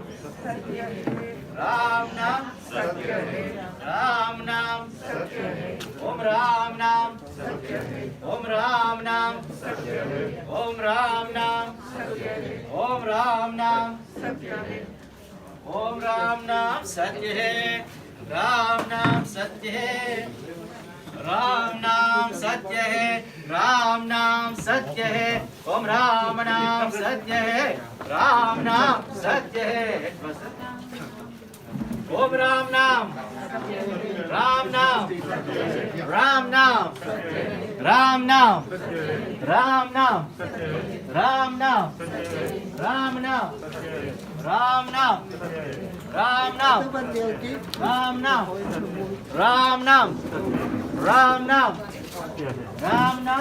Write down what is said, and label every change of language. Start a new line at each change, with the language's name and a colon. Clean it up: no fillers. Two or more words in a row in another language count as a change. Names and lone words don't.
Hindi: सत्य है, राम नाम सत्य है, राम नाम सत्य है, ओम राम नाम सत्य है, ओम राम नाम सत्य है, ओम राम नाम सत्य है, ओम राम नाम सत्य है, ओम राम नाम सत्य है, राम नाम सत्य है, राम नाम सत्य है, राम नाम सत्य है, ओम राम नाम सत्य है, राम नाम सत्य है, ओम राम नाम, राम नाम, राम नाम, राम नाम, राम नाम, राम नाम, राम नाम, राम नाम, राम नाम, राम नाम, राम नाम, राम नाम, राम नाम,